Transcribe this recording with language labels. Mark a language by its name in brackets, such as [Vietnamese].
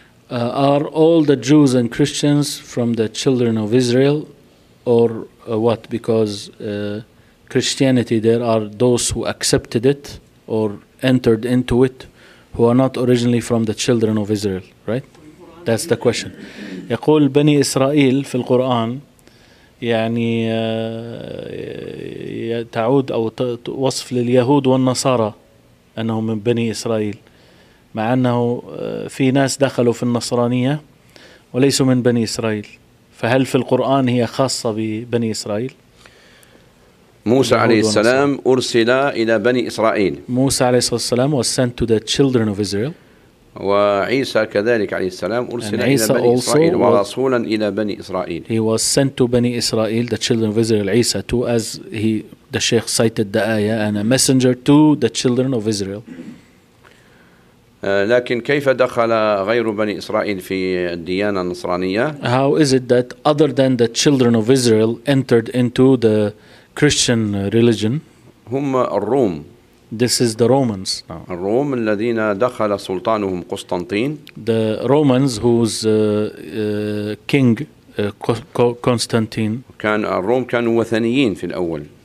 [English] Are all the Jews and Christians from the children of Israel or what? Because Christianity, there are those who accepted it or entered into it who are not originally from the children of Israel, right? That's the question. [Arabic] يقول بني إسرائيل في القرآن يعني تعود أو وصف لليهود والنصارى أنهم من بني إسرائيل مع أنه في ناس دخلوا في النصرانية وليسوا من بني إسرائيل فهل في القرآن هي خاصة ببني إسرائيل؟ موسى عليه السلام أرسل إلى بني إسرائيل. [English] موسى عليه الصلاة والسلام was sent to the children of Israel. [Arabic] وعيسى كذلك عليه السلام أرسل إلى بني إسرائيل ورسولا إلى بني إسرائيل. [English] He was sent to بني إسرائيل the children of Israel. عيسى too as he the sheikh cited the ayah and a messenger to the children of Israel. [Arabic] لكن كيف دخل غير بني إسرائيل في الديانة النصرانية؟ [English] How is it that other than the children of Israel entered into the Christian religion? [Arabic] هم الروم. [English] This is the Romans. [Arabic] الروم الذين دخل سلطانهم قسطنطين. [English] The Romans whose king Constantine. [Arabic] كان الروم كانوا وثنيين في الأول.